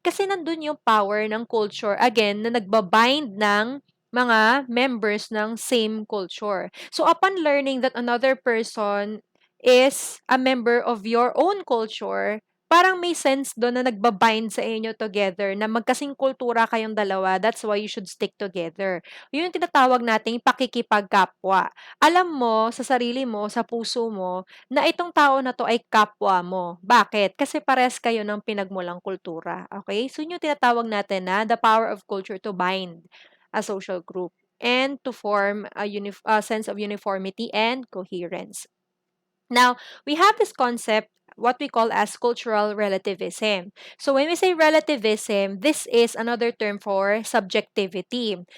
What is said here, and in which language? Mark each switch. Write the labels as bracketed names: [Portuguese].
[Filipino] Kasi nandun yung power ng culture, again, na nagbabind ng mga members ng same culture. [English] So, upon learning that another person is a member of your own culture, [Filipino] parang may sense doon na nagbabind sa inyo [English] together, [Filipino] na magkasing kultura kayong dalawa, [English] that's why you should stick together. [Filipino] Yun yung tinatawag nating pakikipagkapwa. Alam mo sa sarili mo, sa puso mo, na itong tao na to ay kapwa mo. Bakit? Kasi pares kayo ng pinagmulang kultura. Okay? [English] So, [Filipino] yun yung tinatawag natin na [English] the power of culture to bind a social group and to form a sense of uniformity and coherence. Now, we have this concept, what we call as cultural relativism. So, when we say relativism, this is another term for subjectivity.